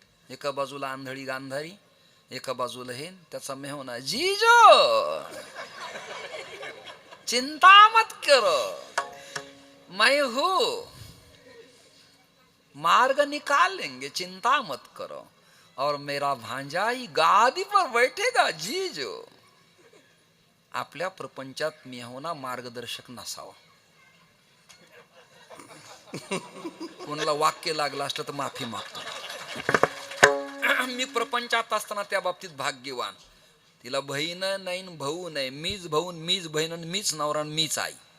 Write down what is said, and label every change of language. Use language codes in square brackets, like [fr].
[mr] एका बाजूला आंधळी गांधारी, एका बाजूला हे त्याचा मेहना, [hi] जीजो चिंता मत करो मैं हूं, मार्ग निकाल लेंगे, चिंता मत करो. और मेरा भांजा ही गादी पर बैठेगा जीजो. [mr] आपल्या प्रपंचात मेहना मार्गदर्शक नसावा. कोणाला वाक्य लागलं असलं तर माफी मागतो. मी प्रपंचात असताना त्या बाबतीत भाग्यवान. तिला बहीण नाही, भाऊ नाही, मीच भाऊ, मीच बहीण, मीच नवरा, मीच आई.